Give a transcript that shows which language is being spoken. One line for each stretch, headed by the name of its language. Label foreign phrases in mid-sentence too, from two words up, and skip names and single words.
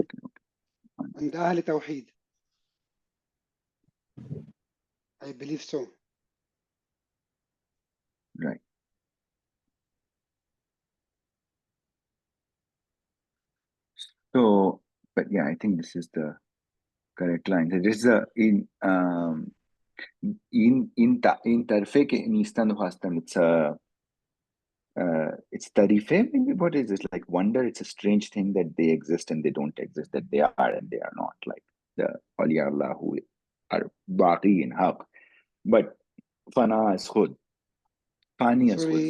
English: And
Arabic: أهل التوحيد.
English: I believe so. Right. So, but yeah, I think this is the correct line. So this is
Persian: این طرفه که نیستن هستن.
English: It's tarife. Maybe what is it, like wonder? It's a strange thing that they exist and they don't exist, that they are and they are not, like the
Arabic: أولياء الله
English: who are baqi in haq. But fana is khud. Fani is khud.